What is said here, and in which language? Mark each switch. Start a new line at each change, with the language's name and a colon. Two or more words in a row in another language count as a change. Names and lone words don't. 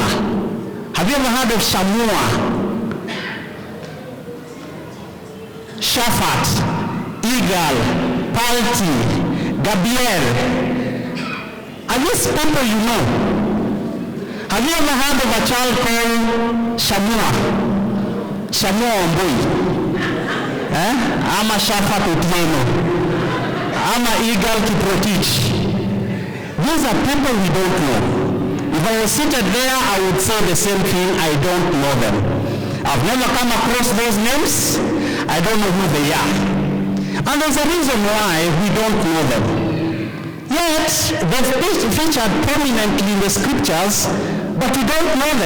English: Have you ever heard of Shamua? Shafat, Igal, Palti, Gabriel. Are these people you know? Have you ever heard of a child called Shamua? Shamua Ombui? Ama Shafat Otieno? Ama Igal Kiprotich? These are people we don't know. If I was seated there, I would say the same thing. I don't know them. I've never come across those names. I don't know who they are. And there's a reason why we don't know them. Yet, they've featured prominently in the scriptures, but we don't know them.